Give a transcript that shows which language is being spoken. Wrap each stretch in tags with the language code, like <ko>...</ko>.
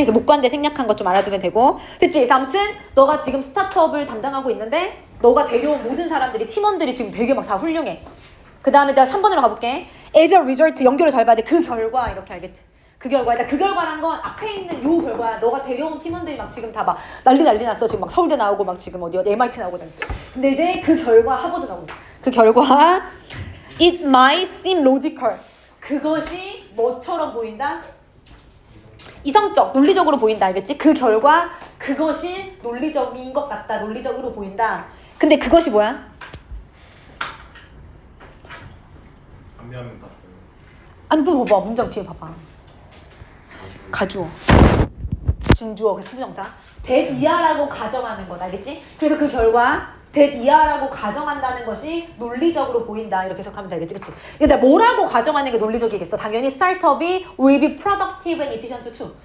<ko>그래서 목관대 생략한 것 좀 알아두면 되고. 됐지? 그래서 아무튼 너가 지금 스타트업을 담당하고 있는데 너가 데려온 모든 사람들이 팀원들이 지금 되게 막 다 훌륭해. 그 다음에 내가 3번으로 가볼게.</ko> <en>as a result</en> <ko>연결을 잘 봐야 돼. 그 결과 이렇게 알겠지? 그 결과. 일단 그 결과란 건 앞에 있는 요 결과야. 너가 데려온 팀원들이 막 지금 다 막 난리 났어. 지금 막 서울대 나오고 막 지금 어디 MIT 나오고. 근데 이제 그 결과 하버드 나오고. 그 결과</ko> <en>it might seem logical.</en> <ko>그것이 뭐처럼 보인다? 이성적, 논리적으로 보인다. 알겠지? 그 결과 그것이 논리적인 것 같다. 논리적으로 보인다. 근데 그것이 뭐야? 안면 다 아니 뭐 봐봐. 문장 뒤에 봐봐. 가주어, 진주어, 그 투부정사. that 이하라고 가정하는 거다. 알겠지? 그래서 그 결과 that 이하라고 가정한다는 것이 논리적으로 보인다. 이렇게 해석하면 되겠지? 그치? 근데 뭐라고 가정하는 게 논리적이겠어? 당연히 스타트업이</ko> <en>will be productive and efficient too.</en>